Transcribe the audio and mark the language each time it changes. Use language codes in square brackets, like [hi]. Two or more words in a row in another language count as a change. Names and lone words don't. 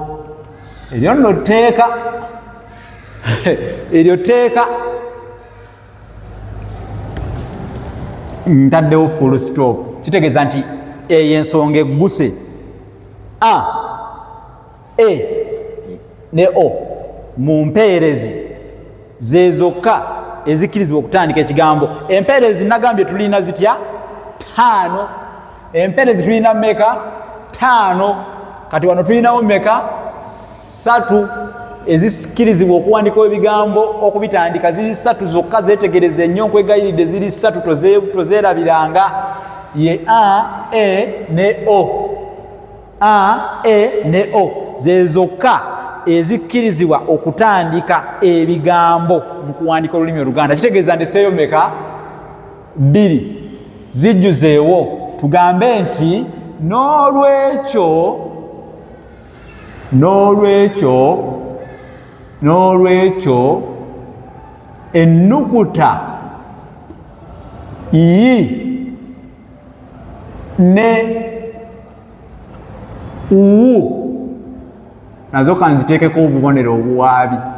[lg] Eryo nno tteeka eryo tteeka ntaddewo [en] full stop. [lg] Kitegeeza nti eyo ensonga egguse. A, e ne o mu mpeerezi ze zokka ezikkirizibwa okutandika ekigambo. Empeerezi nagambye tulina zitya? 5. Empeerezi tulina mmeka? 5. Kati wano tulinawo mmeka? 3. Ezikkirizibwa okuwandikawo ebigambo okubitandika ziri 3 zokka. Zeetegereze nnyo, nkwegayiridde, ziri 3, tozeerabiranga. Ye a, e ne o. A, e ne o ze zokka ezikkirizibwa okutandika ebigambo mu kuwandiika olulimi Oluganda. Kitegeeza ndeseeyo mmeka? 2. Zijjuzeewo tugambe nti n'olwekyo ennukuta i ne u nazo kanziteekeko obubonero obuwaabi.